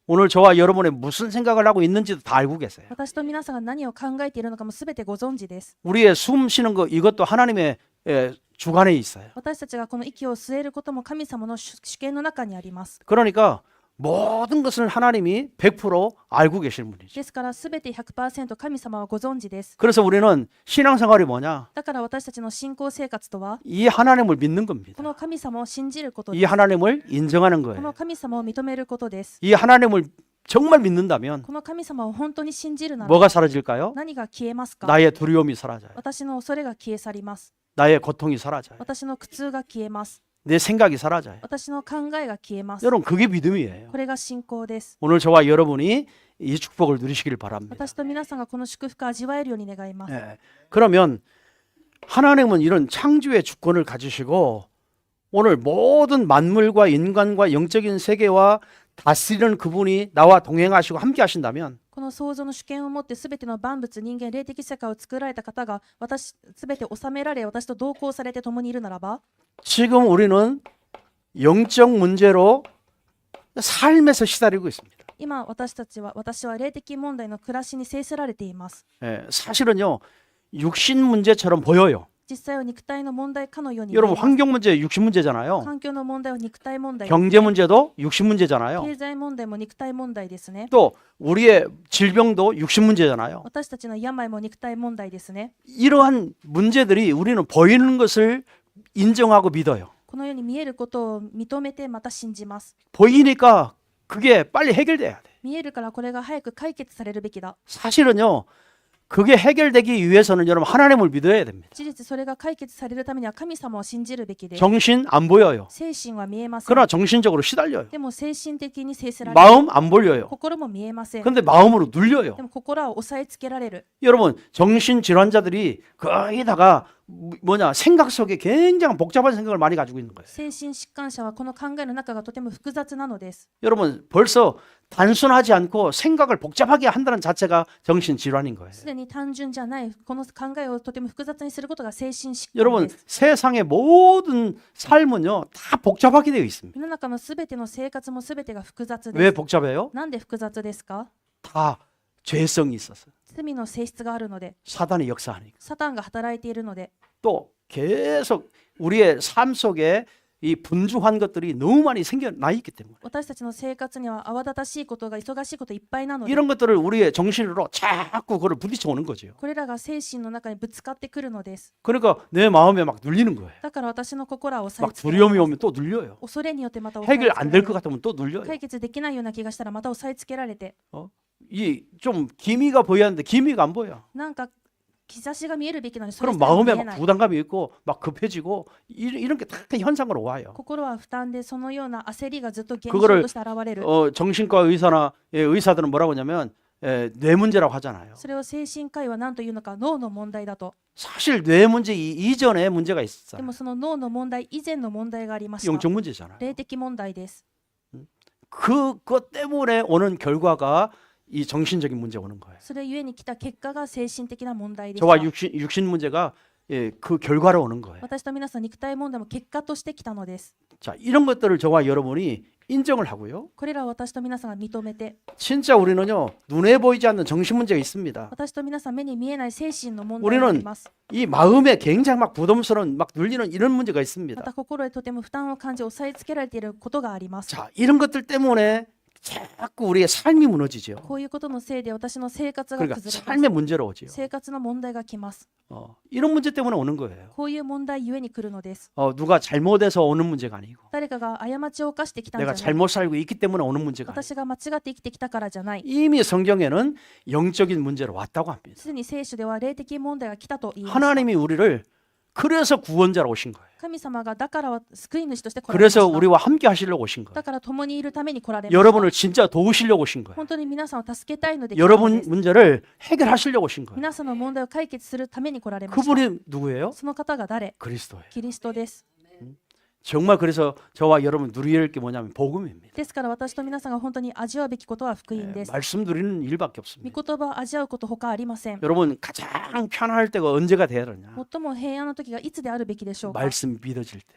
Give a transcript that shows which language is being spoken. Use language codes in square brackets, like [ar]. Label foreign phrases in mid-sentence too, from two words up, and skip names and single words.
[ko] 오늘 저와 여러분의 무슨 생각을 하고 있는지도 다 알고 계세요. [ja] 私と皆さんが何を考えているのかもすべてご存知です。 [ko] 우리의 숨 쉬는 거 이것도 하나님의 주관에 있어요. [ja] 私たちがこの息を吸えることも神様の主権の中にあります。 [ko] 그러니까 모든 것을 하나님이 100% 알고 계시는 분이죠. [ja] ですからすべて 100% 神様はご存知です。 [ko] 그래서 우리는 신앙생활이 뭐냐? [ja] だから私たちの信仰生活とは [ko] 이 하나님을 믿는 [ja] こ [ko] 겁니다. [ja] の神様を信じること [ko] 이 [ja] です。 [ko] 하나님을 인정하는 [ja] この [ko] 거예요. [ja] 神様を認めることです。 [ko] 이 하나님을 정말 믿는다면 [ja] この神様を本当に信じるなら [ko] 뭐가 사라질까요? [ja] 何が消えますか？ [ko] 나의 두려움이 사라져요. [ja] 私の恐れが消え去ります。 [ko] 나의 고통이 사라져요. [ja] 私の苦痛が消えます。 [ko] 내 생각이 사라져요. [ja] 私の考えが消えます。 [ko] 여러분 그게 믿음이에요. [ja] これが信仰です。 [ko] 오늘 저와 여러분이 이 축복을 누리시길 바랍니다. [ja] 私と皆さんがこの祝福を味わえるように願います。 [ko] 예. 그러면 하나님은 이런 창조의 주권을 가지시고 오늘 모든 만물과 인간과 영적인 세계와 다스리는 그분이 나와 동행하시고 함께 하신다면 [ja] この創造の主権を持ってすべての万物、人間、霊的世界を作られた方がすべて治められ、私と同行されて共にいるならば、 [ko] 지금 우리는 영적 문제로 삶에서 시달리고 있습니다. [ja] 今私は霊的問題の暮らしに制せられています。 [ko] 예, 사실은요 육신 문제처럼 보여요. [ja] 実際は肉体の問題かのように見え [ko] 여러분 [ja] ます。 [ko] 환경 문제 육신 문제잖아요. [ja] 環境の問題は肉体問題、 [ko] 경제 문제도 육신 문제잖아요. [ja] 経済問題も肉体問題ですね。 [ko] 또 우리의 질병도 육신 문제잖아요. [ja] 私たちの病も肉体問題ですね。 [ko] 이러한 문제들이 우리는 보이는 것을 인정하고 믿어요. [ja] このように見えることを認めてまた信じます。 [ko] 보이니까 그게 빨리 해결돼야 돼. [ja] 見えるからこれが早く解決されるべきだ。 [ko] 사실은요 그게 해결되기 위해서는 여러분 하나님을 믿어야 됩니다. [ja] 事実それが解決されるためには神様を信じるべきです。 [ko] 정신 안 보여요. [ja] 精神は見えません。 [ko] 그러나 정신적으로 시달려요. [ja] でも精神的に制せられる。 [ko] 마음 안 보여요. [ja] 心も見えません。 [ko] 근데 마음으로 눌려요. [ja] でも心は押さえつけられる。 [ko] 여러분 정신 질환자들이 거기다가 생각 속에 굉장히 복잡한 생각을 많이 가지고 있는 거예요. [ja] 精神疾患者はこの考えの中がとても複雑なのです。 [ko] 여러분 벌써 단순하지 않고 생각을 복잡하게 한다는 자체가 정신 질환인 거예요. [ja] すでに単純じゃないこの考えをとても複雑にすることが精神疾患 [ko] 여러분 [ja] です。 [ko] 세상의 모든 삶은요 다 복잡하게 되어 있습니다. [ja] 世の中のすべての生活もすべてが複雑 [ko] 왜 [ja] です。 [ko] 복잡해요? [ja] なんで複雑ですか？ [ko] 다 죄성이 있어서 [ja] 罪の性質があるので、 [ko] 사단이 역사하니까 [ja] サタンが働いているので、 [ko] 또 계속 우리의 삶 속에 이 분주한 것들이 너무 많이 생겨나 있기 때문에 [ja] 私たちの生活には慌ただしいことが忙しいこといっぱいなので、 [ko] 이런 것들을 우리의 정신으로 자꾸 그걸 부딪혀 오는 거죠. [ja] これらが精神の中にぶつかってくるのです。 [ko] 그러니까 내 마음에 막 눌리는 거예요. [ja] だから私の心は押さえ [ko] 막 [ja] つけられ [ko] 두려움이 [ja] ます。 [ko] 오면 또 눌려요. [ja] 恐れによってまた押さえつ [ko] 해결 [ja] けら [ko] 안 [ja] れ [ko] 될 것 [ja] る。 [ko] 같으면 또 눌려요. [ja] 解決できないような気がしたらまた押さえつけられて、 [ko] 이 좀 기미가 보여야 하는데 기미가 안 보여. [ja] なんか兆しが見えるべきなのにそれ [ko] 그럼 [ja] すらも見 [ko] 마음에 [ja] え [ko] 막 [ja] ない。 [ko] 부담감이 있고 막 급해지고 이런 게 다 현상으로 와요. [ja] 心は負担でそのような焦りがずっと現 [ko] 그거를 [ja] 象として現れる。 [ko] 정신과 의사나 의사들은 뭐라고 하냐면 뇌 문제라고 하잖아요. [ja] それを精神科医は何というのか脳の問題だと。 [ko] 사실 뇌 문제 이전에 문제가 [ja] で [ko] 있어요. [ja] もその脳の問題以前の問題がありました。 [ko] 영적 문제잖아요. [ja] 霊的問題です。 [ko] 그것 때문에 오는 결과가 이 정신적인 문제가 오는 거예요. [ja] それゆえに来た結果が精神的な問題でし [ko] 저와 [ja] た。 [ko] 육신 문제가 예, 그 결과로 오는 거예요. [ja] 私と皆さん肉体問題も結果として来たのです。 [ko] 자, 이런 것들을 저와 여러분이 인정을 하고요. [ja] これらを私と皆さんが認めて、 [ko] 진짜 우리는요, 눈에 보이지 않는 정신 문제가 있습니다. [ja] 私と皆さん目に見えない精神の問題があります。 [ko] 이 마음에 굉장히 막 부담스러운 막 눌리는 이런 문제가 [ja] ま [ko] 있습니다. [ja] た心へとても負担を感じ押さえつけられていることがあります。 [ko] 자, 이런 것들 때문에 자꾸 우리의 삶이 무너지죠. [ja] こういうことのせいで私の生活が [ko] 그러니까 [ja] 崩れます。 [ko] 삶의 문제로 오지요. [ja] 生活の問題が来ます。 [ko] 이런 문제 때문에 오는 거예요. [ja] こういう問題ゆえに来るのです。 [ko] 누가 잘못해서 오는 문제가 아니고 [ja] 誰かが過ちを犯してきたんじゃ [ko] 내가 [ja] ない。 [ko] 잘못 살고 있기 때문에 오는 문제가 아니고 [ja] 私が間違って生きてきたからじゃない。 [ko] 이미 성경에는 영적인 문제로 왔다고 합니다. [ja] すでに聖書では霊的問題が来たと言いました。 [ko] 하나님이 우리를 그래서 구원자로 오신 거예요. [ja] 神様がだからは救い主として来られまし [ko] 그래서 [ja] た。 [ko] 우리와 함께 하시려고 오신 거예요. [ja] だから共にいるために来られました。 [ko] 여러분을 진짜 도우시려고 오신 거예요. [ja] 本当に皆さんを助けたいので来たの [ko] 여러분 [ja] です [ko] 문제를 해결하시려고 오신 거예요. [ja] 皆さんの問題を解決するために来られました。 [ko] 그분이 누구예요? [ja] その方が誰？ [ko] 그리스도예요. [ja] キリストです。 [ko] 정말 그래서 저와 여러분 누려야 할 게 뭐냐면 복음입니다. [ja] ですから私と皆さんが本当に味わうべきことは福音です。 [ko] 말씀 누리는 일밖에 [ja] 御 [ko] 없습니다. [ja] 言葉を味わうこと他ありません。 [ko] 여러분 가장 편안할 때가 언제가 돼야 되느냐? [ja] 最も平安の時がいつであるべきでしょうか。 [ko] 말씀이 믿어질 때,